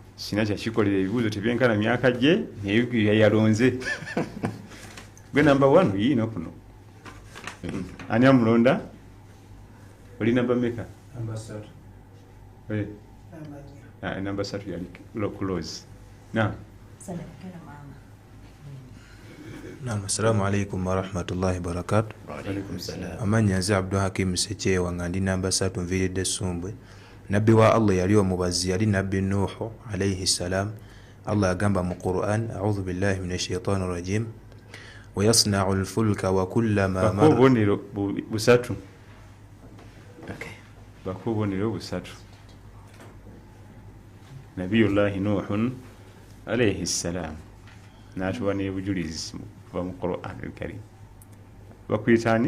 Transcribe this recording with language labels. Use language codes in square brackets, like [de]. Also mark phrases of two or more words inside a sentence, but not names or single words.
[lg] sina kyakikolera ebibuuzo tebyenkana myaka gye naye yalonze gwe namba 1 yiino kuno ani amulonda oli namba meka namba 3 yali close na Naam, [ar] السلام عليكم ورحمة الله وبركاته. [lg] Amanya nze Abdul Hakim Sechewa nga ndi namba 3 nviridde Sumbwe. Nabbi wa Allah yali omubazi yali nabbi Nuhu [ar] عليه السلام. [lg] Allah yagamba mu Quran, [ar] أعوذ بالله من الشيطان الرجيم. ويصنع الفلك وكلما مر. [lg] Bakubonero busatu. Okay. Bakubonero busatu. [ar] نبي الله نوح عليه السلام. [lg] Natuwa ne bujulizi mu Quran al-Karim. Bakuyitani?